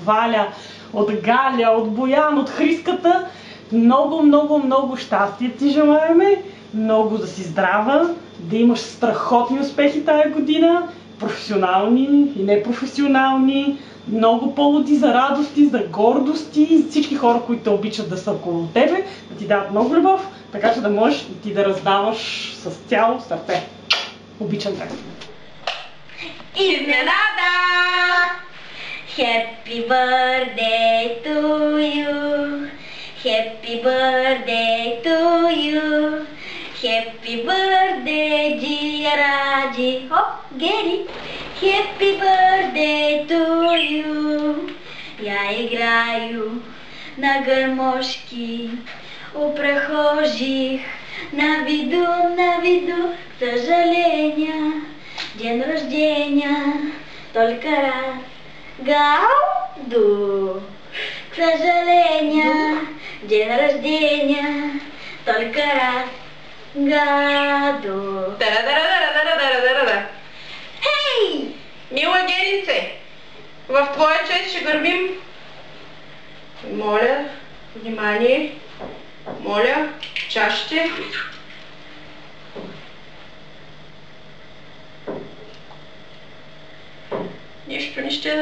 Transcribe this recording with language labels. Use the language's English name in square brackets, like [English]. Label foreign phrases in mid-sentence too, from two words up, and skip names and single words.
[Bulgarian] Валя, от Галя, от Боян, от Хриската, много, много, много щастие ти желаеме, много да си здрава, да имаш страхотни успехи тая година, професионални и непрофесионални, много поводи за радости, за гордости и всички хора, които те обичат да са около тебе, да ти дават много любов, така че да можеш и ти да раздаваш с цяло сърце. Обичам те. Изненада! [English] Happy birthday to you. Happy birthday to you. Happy birthday, dear Raji. Хоп, Гери. Happy birthday to you. [Russian] Я играю на гармошки, у прохожих на виду, к сожалению, день рождения только раз году. К сожалению, день рождения только раз году. Дара-дара-дара-дара-дара-дара. [Bulgarian] Хей! Мила Геринце, в твоя чест ще гърмим. Моля, внимание. Моля, чашите. Нищо не ще да...